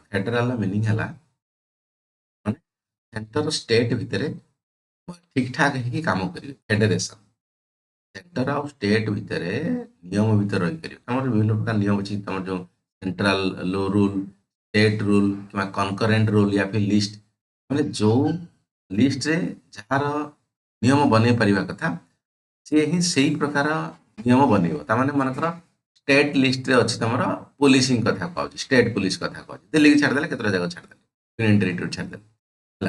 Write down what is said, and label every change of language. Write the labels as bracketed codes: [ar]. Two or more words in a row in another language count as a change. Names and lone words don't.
[en] federal meaning [or] ହେଲା ମାନେ [en] centre state [or] ଭିତରେ ଠିକ୍ ଠାକ୍ ହେଇକି କାମ କରିବେ। [en] federation centre [or] ଆଉ ଷ୍ଟେଟ୍ ଭିତରେ ନିୟମ ଭିତରେ ରହିପାରିବେ। ଆମର ବିଭିନ୍ନ ପ୍ରକାର ନିୟମ ଅଛି। ତମର ଯୋଉ [en] central law rule, state rule [or] କିମ୍ବା [en] concurrent rule [hi] या फिर लिस्ट, [or] ମାନେ ଯୋଉ ଲିଷ୍ଟରେ ଯାହାର ନିୟମ ବନେଇ ପାରିବା କଥା ସିଏ ହିଁ ସେଇ ପ୍ରକାର ନିୟମ ବନେଇବ। ତାମାନେ ମନେକର ଷ୍ଟେଟ୍ ଲିଷ୍ଟରେ ଅଛି ତମର ପୋଲିସିଂ କଥା କହୁଛି, [en] state police [or] କଥା କହୁଛି, ଦିଲ୍ଲୀକି ଛାଡ଼ିଦେଲେ କେତେଟା ଜାଗା ଛାଡ଼ିଦେଲେ, [en] union territory [or] ଛାଡ଼ିଦେଲେ ହେଲା।